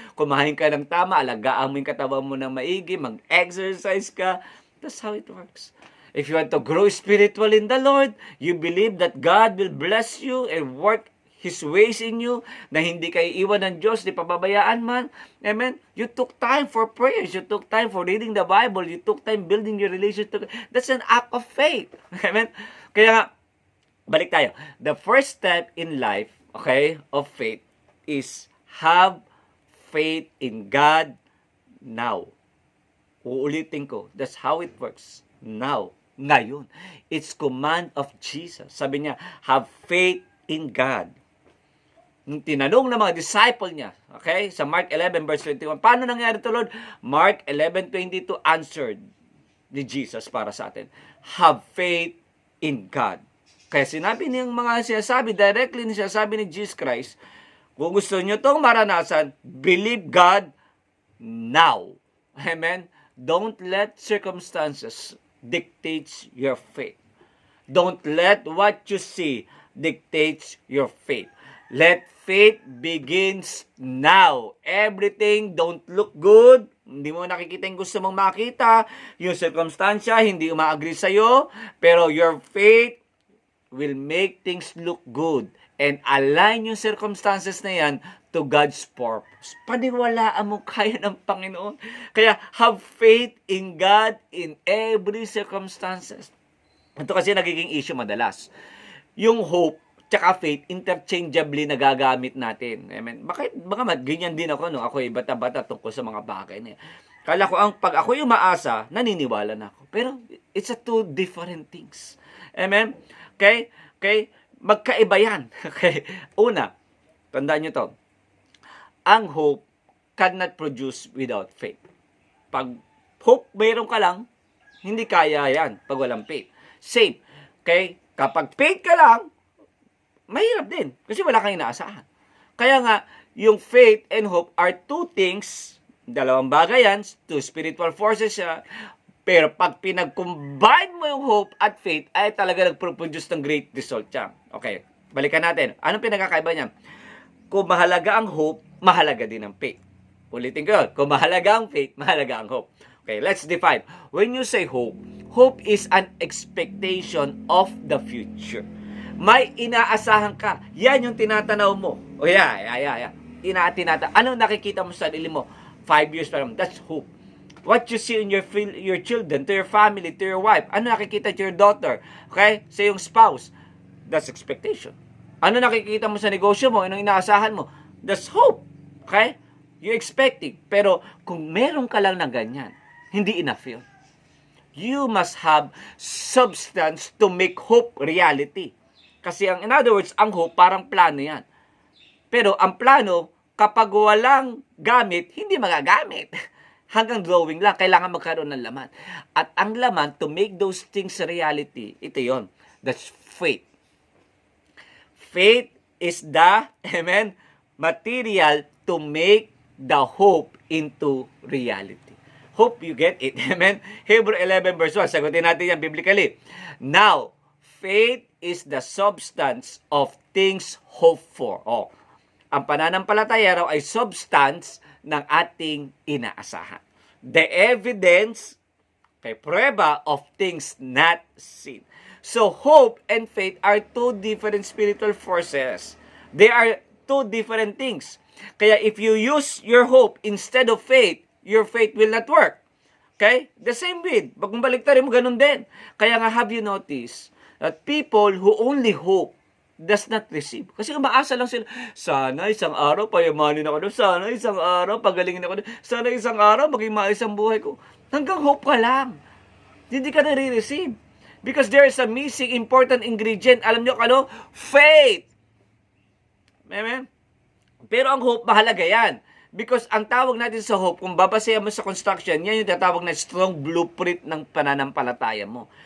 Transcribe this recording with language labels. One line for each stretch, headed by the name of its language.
Filipino: Kumain ka ng tama, alagaan mo yung katawan mo ng maigi, mag-exercise ka.
English: That's how it works. If you want to grow spiritual in the Lord, you believe that God will bless you and work His ways in you,
Filipino: na hindi kayo iwan ng Diyos, di pababayaan man.
English: Amen? You took time for prayers. You took time for reading the Bible. You took time building your relationship. That's an act of faith. Amen?
Filipino: Kaya nga, balik tayo.
English: The first step in life, okay, of faith is have faith in God now.
Filipino: Uulitin ko.
English: That's how it works. Now. Ngayon. It's command of Jesus.
Filipino: Sabi niya,
English: have faith in God.
Filipino: Tinanong ng mga disciple niya, okay, sa Mark 11 verse 21, paano nangyari ito, Lord? Mark 11:22 answered ni Jesus para sa atin, have faith in God. Kaya sinabi niyang mga sinasabi, directly sinasabi ni Jesus Christ, kung gusto niyo itong maranasan,
English: believe God now.
Filipino: Amen?
English: Don't let circumstances dictate your faith. Don't let what you see dictate your faith. Let faith begins now. Everything don't look good.
Filipino: Hindi mo nakikita yung gusto mong makita. Yung circumstansya, hindi umaagree sa'yo.
English: Pero your faith will make things look good. And align yung circumstances na yan to God's purpose.
Filipino: Paniwalaan mo kaya ng Panginoon.
English: Kaya have faith in God in every circumstances.
Filipino: Ito kasi nagiging issue madalas. Yung hope tsaka faith, interchangeably nagagamit natin. Amen. Bakit ganyan din ako, no? Ako ay bata-bata tungkol sa mga bagay na yan. Kala ko, pag ako yung maasa, naniniwala na ako.
English: Pero, it's a two different things.
Filipino: Amen? Okay? Magkaiba yan. Okay? Una, tandaan nyo to.
English: Ang hope cannot produce without faith.
Filipino: Pag hope, mayroon ka lang, hindi kaya yan pag walang faith. Same. Okay? Kapag faith ka lang, mahirap din. Kasi wala kang inaasahan. Kaya nga, yung
English: faith and hope are two things,
Filipino: dalawang bagay yan,
English: two spiritual forces
Filipino: siya, pero pag pinag-combine mo yung hope at faith, ay talaga nag-produce ng great result siya. Okay, balikan natin. Anong pinagkakaiba niyan? Kung mahalaga ang hope, mahalaga din ang faith. Ulitin ko yun. Kung mahalaga ang faith, mahalaga ang hope.
English: Okay, let's define. When you say hope, hope is an expectation of the future.
Filipino: May inaasahan ka. Yan yung tinatanaw mo. O Anong nakikita mo sa sarili mo?
English: 5 years
Filipino: pa naman.
English: That's hope. What you see in your children, to your family, to your wife.
Filipino: Ano nakikita
English: to your daughter?
Filipino: Okay? Sa yung spouse.
English: That's expectation.
Filipino: Ano nakikita mo sa negosyo mo? Anong inaasahan mo?
English: That's hope.
Filipino: Okay?
English: You're expecting.
Filipino: Pero kung meron ka lang na ganyan, hindi enough yun.
English: You must have substance to make hope reality.
Filipino: Kasi
English: in other words,
Filipino: ang hope parang plano yan. Pero ang plano, kapag walang gamit, hindi magagamit. Hanggang drawing lang, kailangan magkaroon ng laman. At ang laman,
English: to make those things reality,
Filipino: ito yon.
English: That's faith. Faith is the, amen, material to make the hope into reality. Hope you get it. Amen? Hebrew 11 verse 1.
Filipino: Sagutin natin yan
English: biblically. Now, faith is the substance of things hoped for.
Filipino: Ang pananampalataya raw ay substance ng ating inaasahan.
English: The evidence, prueba of things not seen. So, hope and faith are two different spiritual forces. They are two different things. Kaya if you use your hope instead of faith, your faith will not work. Okay? The same with,
Filipino: pag baliktarin mo, ganun din. Kaya nga,
English: have you noticed that people who only hope does not receive?
Filipino: Kasi umaasa lang sila, sana isang araw payamanin ako doon, sana isang araw pagalingin ako doon, sana isang araw maging maayos ang buhay ko. Hanggang hope ka lang. Hindi ka nare-receive.
English: Because there is a missing important ingredient.
Filipino: Alam nyo ano? Faith. Amen? Pero ang hope, mahalaga yan. Because ang tawag natin sa hope, kung babasayan mo sa construction, yan yung tatawag na strong blueprint ng pananampalataya mo.